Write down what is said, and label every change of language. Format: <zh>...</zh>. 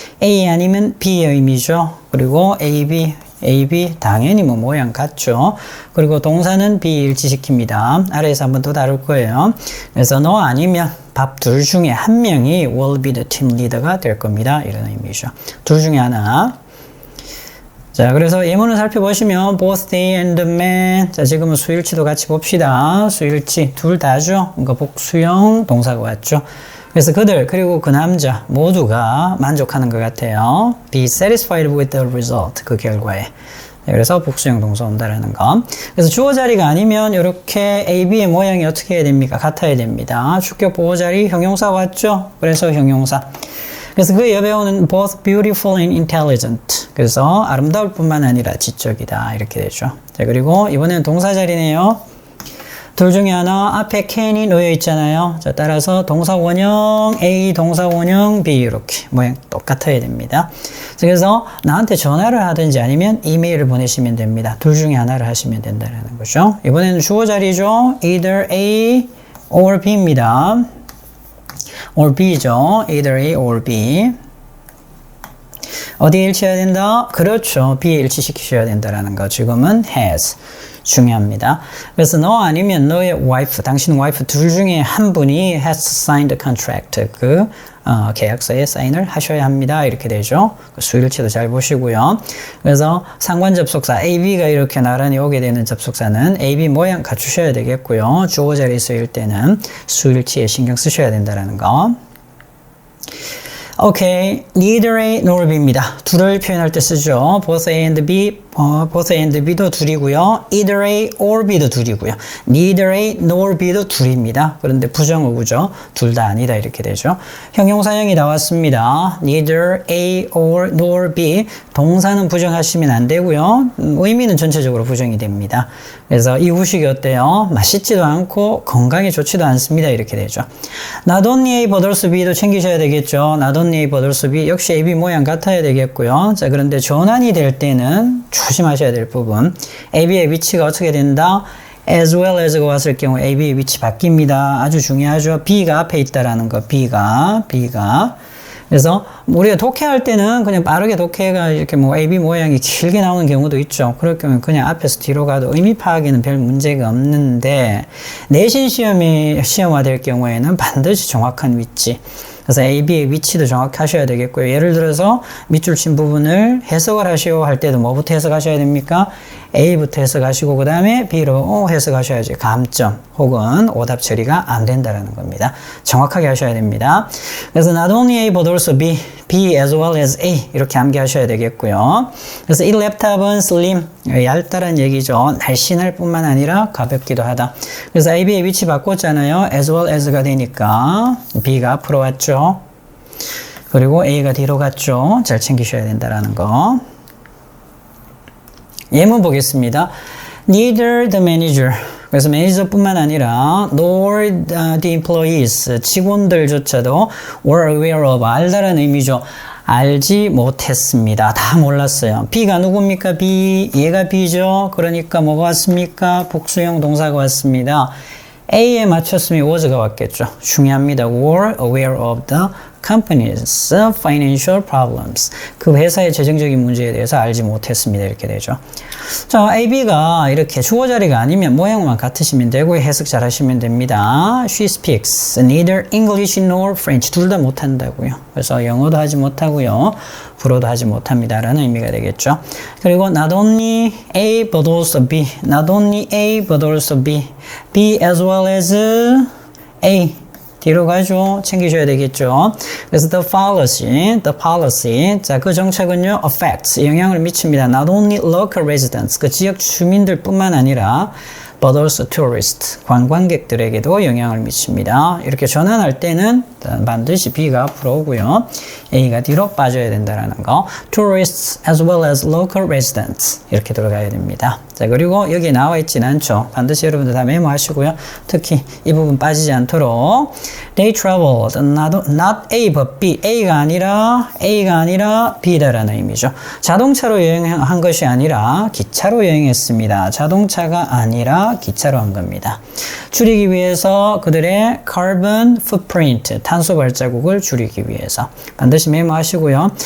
<ko>A 아니면 B의 의미죠. 그리고 A, B 당연히 뭐 모양 같죠. 그리고 동사는 B 일치시킵니다. 아래에서 한번 더 다룰 거예요. 그래서 너 아니면 밥 둘 중에 한 명이</ko> <en>will be the team leader</en> <ko>가 될 겁니다. 이런 의미죠. 둘 중에 하나. 자, 그래서 예문을 살펴보시면</ko> <en>both they and the man.</en> <ko>자, 지금은 수일치도 같이 봅시다. 수일치 둘 다죠. 그러니까 복수형 동사가 왔죠. 그래서 그들 그리고 그 남자 모두가 만족하는 것 같아요.</ko> <en>Be satisfied with the result.</en> <ko>그 결과에. 네, 그래서 복수형 동사 온다라는 거. 그래서 주어 자리가 아니면 이렇게 A, B의 모양이 어떻게 해야 됩니까? 같아야 됩니다. 주격 보호 자리 형용사 왔죠. 그래서 형용사. 그래서 그 옆에 오는</ko> <en>both beautiful and intelligent.</en> <ko>그래서 아름다울 뿐만 아니라 지적이다. 이렇게 되죠. 자, 그리고 이번에는 동사 자리네요. 둘 중에 하나 앞에 can이 놓여 있잖아요. 자, 따라서 동사 원형 A, 동사 원형 B 이렇게 모양 똑같아야 됩니다. 자, 그래서 나한테 전화를 하든지 아니면 이메일을 보내시면 됩니다. 둘 중에 하나를 하시면 된다는 거죠. 이번에는 주어 자리죠. either A or B입니다. or B죠. either A or B. 어디에 일치해야 된다? 그렇죠. B에 일치시키셔야 된다는 거. 지금은 has. 중요합니다. 그래서 너 아니면 너의 와이프, 당신 와이프 둘 중에 한 분이</ko> <en>has signed the contract.</en> <ko>그 계약서에 사인을 하셔야 합니다. 이렇게 되죠. 그 수일치도 잘 보시고요. 그래서 상관 접속사 A, B가 이렇게 나란히 오게 되는 접속사는 A, B 모양 갖추셔야 되겠고요. 주어 자리에 쓰일 때는 수일치에 신경 쓰셔야 된다는 거. 오케이. neither A nor B입니다. 둘을 표현할 때 쓰죠. both A and B, both A and B도 둘이고요. either A or B도 둘이고요. neither A nor B도 둘입니다. 그런데 부정어구죠. 둘 다 아니다 이렇게 되죠. 형용사형이 나왔습니다.</ko> <en>neither A or nor B.</en> <ko>동사는 부정하시면 안 되고요. 의미는 전체적으로 부정이 됩니다. 그래서 이 후식이 어때요? 맛있지도 않고 건강에 좋지도 않습니다. 이렇게 되죠. not only A but also B도 챙기셔야 되겠죠. not not only A but also B 역시 A, B 모양 같아야 되겠고요. 자, 그런데 전환이 될 때는 조심하셔야 될 부분. A, B의 위치가 어떻게 된다? as well as가 왔을 경우 A, B의 위치 바뀝니다. 아주 중요하죠. B가 앞에 있다라는 거. B가. 그래서 우리가 독해할 때는 그냥 빠르게 독해가 이렇게 뭐 A, B 모양이 길게 나오는 경우도 있죠. 그럴 경우는 그냥 앞에서 뒤로 가도 의미 파악에는 별 문제가 없는데 내신 시험이 시험화될 경우에는 반드시 정확한 위치. 그래서 A, B의 위치도 정확히 하셔야 되겠고요. 예를 들어서 밑줄 친 부분을 해석을 하시오 할 때도 뭐부터 해석하셔야 됩니까? A부터 해석하시고 그 다음에 B로 해석하셔야지. 감점 혹은 오답 처리가 안 된다는 겁니다. 정확하게 하셔야 됩니다. 그래서 not only A but also B, B as well as A 이렇게 암기하셔야 되겠고요. 그래서 이 랩탑은 slim, 얇다란 얘기죠. 날씬할 뿐만 아니라 가볍기도 하다. 그래서 A, B의 위치 바꿨잖아요. as well as가 되니까 B가 앞으로 왔죠. 그리고 A가 뒤로 갔죠. 잘 챙기셔야 된다는 거. 예문 보겠습니다.</ko> <en>Neither the manager,</en> <ko>그래서 매니저뿐만 아니라</ko> <en>nor the employees,</en> <ko>직원들조차도</ko> <en>were aware of,</en> <ko>알다라는 의미죠. 알지 못했습니다. 다 몰랐어요. B가 누굽니까? B, 얘가 B죠. 그러니까 뭐가 왔습니까? 복수형 동사가 왔습니다. A에 맞췄으면 was가 왔겠죠. 중요합니다.</ko> <en>were aware of the company's financial problems.</en> <ko>그 회사의 재정적인 문제에 대해서 알지 못했습니다. 이렇게 되죠. 자, A, B가 이렇게 주어 자리가 아니면 모양만 같으시면 되고 해석 잘 하시면 됩니다.</ko> <en>She speaks neither English nor French.</en> <ko>둘 다 못한다고요. 그래서 영어도 하지 못하고요. 불어도 하지 못합니다. 라는 의미가 되겠죠.</ko> <en>그리고 not only A but also B. Not only A but also B. B as well as A. 뒤로 가죠.</en> <ko>챙기셔야 되겠죠. 그래서</ko> <en>the policy.</en> <ko>자, 그 정책은요, affects, 영향을 미칩니다.</ko> <en>Not only local residents,</en> <ko>그 지역 주민들뿐만 아니라</ko> <en>but also tourists,</en> <ko>관광객들에게도 영향을 미칩니다. 이렇게 전환할 때는 반드시 B가 앞으로 오고요. A가 뒤로 빠져야 된다는 거.</ko> <en>Tourists as well as local residents</en> <ko>이렇게 들어가야 됩니다. 자, 그리고 여기 나와 있지는 않죠. 반드시 여러분들 다 메모하시고요. 특히 이 부분 빠지지 않도록</ko> <en>They traveled not A but B.</en> <ko>A가 아니라 B다라는 의미죠. 자동차로 여행한 것이 아니라 기차로 여행했습니다. 자동차가 아니라 기차로 한 겁니다. 줄이기 위해서 그들의 carbon footprint, 탄소 발자국을 줄이기 위해서 반드시 메모하시고요.</ko>